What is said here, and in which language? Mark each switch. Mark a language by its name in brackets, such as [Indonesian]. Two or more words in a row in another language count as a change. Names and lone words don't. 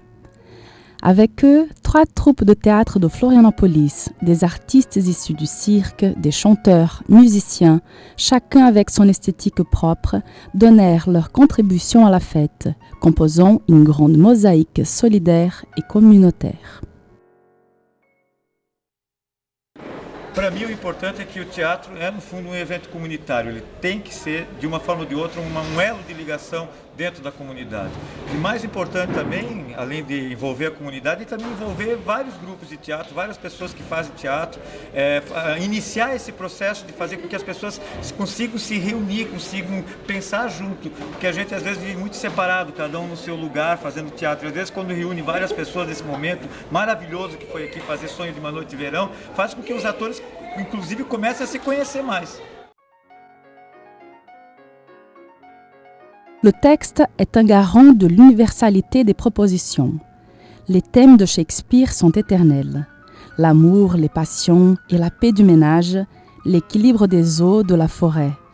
[French] Avec eux, 3 troupes de théâtre de Florianópolis, des artistes issus du cirque, des chanteurs, musiciens, chacun avec son esthétique propre, donnèrent leur contribution à la fête, composant une grande mosaïque solidaire et communautaire. [Portuguese] Para mim, o importante é que o teatro é, no fundo, um evento comunitário. Ele tem que ser, de uma forma ou de outra, um elo de ligação dentro da comunidade. E mais importante também, além de envolver a comunidade, é também envolver vários grupos de teatro, várias pessoas que fazem teatro, iniciar esse processo de fazer com que as pessoas consigam se reunir, consigam pensar junto, porque a gente às vezes vive muito separado, cada um no seu lugar, fazendo teatro. E às vezes quando reúne várias pessoas nesse momento maravilhoso que foi aqui fazer Sonho de uma Noite de Verão, faz com que os atores, inclusive, comecem a se conhecer mais. [French] Le texte est un garant de l'universalité des propositions. Les thèmes de Shakespeare sont éternels. L'amour, les passions et la paix du ménage, l'équilibre des eaux de la forêt.